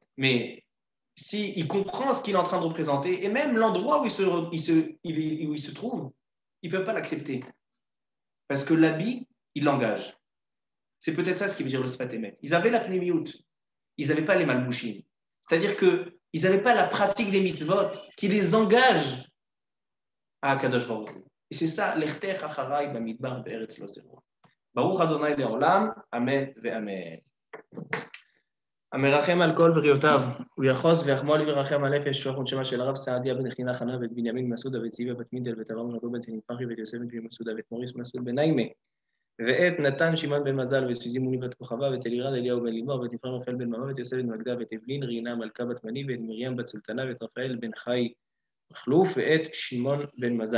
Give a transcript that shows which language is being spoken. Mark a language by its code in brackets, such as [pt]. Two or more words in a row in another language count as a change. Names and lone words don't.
[fr] Mais s'il comprend ce qu'il est en train de représenter, et même l'endroit où il se trouve, il ne peut pas l'accepter. Parce que l'habit, il l'engage. C'est peut-être ça ce qui veut dire le Sfat Emet. Ils avaient la pnimiyut. Ils n'avaient pas les malbouchim. C'est-à-dire qu'ils n'avaient pas la pratique des mitzvot qui les engage à [he] הקדוש ברוך הוא. [fr] Et c'est ça, [he] לכתך אחרי במדבר בארץ לא זרועה. ברוך ה' לעולם, אמן ואמן. המרחם על כל בריאותיו, הוא יחוס ויחמול וירחם על נפש שוח ונשמה של הרב סעדיה בן חנה חנה ואת בנימין מסעודה ואת ציווה בת מידל ואת אברהם רבו בן צנין פחי ואת יוסף בן מסעודה ואת מוריס מסעוד בן נעימה ואת נתן שמעון בן מזל ואת סוזי מוני בת כוכבה ואת אלירן אליהו בן לימור ואת נפרם רפאל בן ממה ואת יוסף בן מגדה ואת אבלין רינה מלכה בת מני ואת מרים בת סולטנה ואת רפאל בן חי מחלוף ואת שמעון בן מזל.